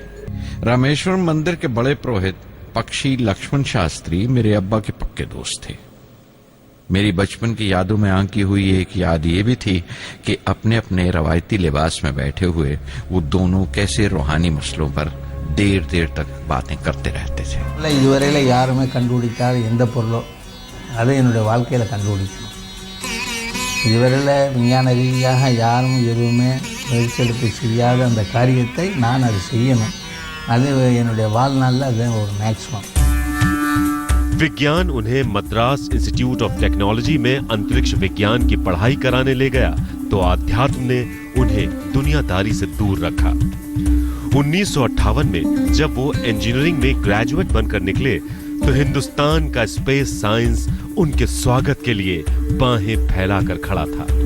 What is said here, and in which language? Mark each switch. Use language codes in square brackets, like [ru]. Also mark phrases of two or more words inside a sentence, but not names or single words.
[hi] रामेश्वरम मंदिर के बड़े पुरोहित पक्षी लक्ष्मण शास्त्री मेरे अब्बा के पक्के दोस्त थे। मेरी बचपन की यादों में आंकी हुई एक याद ये भी थी कि अपने अपने रवायती लिबास में बैठे हुए वो दोनों कैसे रूहानी मसलों पर देर देर तक बातें करते रहते थे। [ta] இதுவரையில யாருமே கண்டுபிடிக்காத எந்த பொருளோ அதை என்னுடைய வாழ்க்கையில கண்டுபிடிக்கணும். இதுவரையில விஞ்ஞான ரீதியாக யாரும் எதுவுமே முயற்சியெடுத்து செய்யாத அந்த காரியத்தை நான் அதை செய்யணும். அது என்னுடைய வாழ்நாளில் அது ஒரு மேக்ஸிமம். [hi] विज्ञान उन्हें मद्रास इंस्टीट्यूट ऑफ टेक्नोलॉजी में अंतरिक्ष विज्ञान की पढ़ाई कराने ले गया तो आध्यात्म ने उन्हें दुनियादारी से दूर रखा। 1958 में जब वो इंजीनियरिंग में ग्रेजुएट बनकर निकले तो हिंदुस्तान का [en] space science [hi] उनके स्वागत के लिए बाहें फैलाकर खड़ा था।